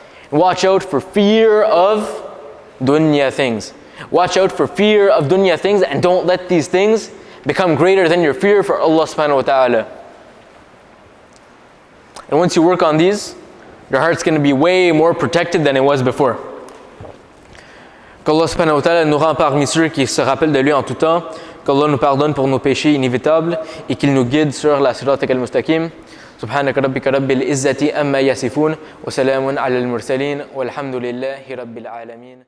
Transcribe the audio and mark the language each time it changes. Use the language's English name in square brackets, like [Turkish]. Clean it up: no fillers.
[English] Watch out for fear of dunya things. Watch out for fear of dunya things, and don't let these things become greater than your fear for Allah subhanahu wa ta'ala. And once you work on these, your heart's going to be way more protected than it was before. [French] Qu'Allah subhanahu wa ta'ala nous rend parmi ceux qui se rappellent de lui en tout temps, qu'Allah nous pardonne pour nos péchés inévitables et qu'il nous guide sur la siratak al-mustaqim. [Arabic] سبحانك ربك رب العزة أما يصفون وسلام على المرسلين والحمد لله رب العالمين.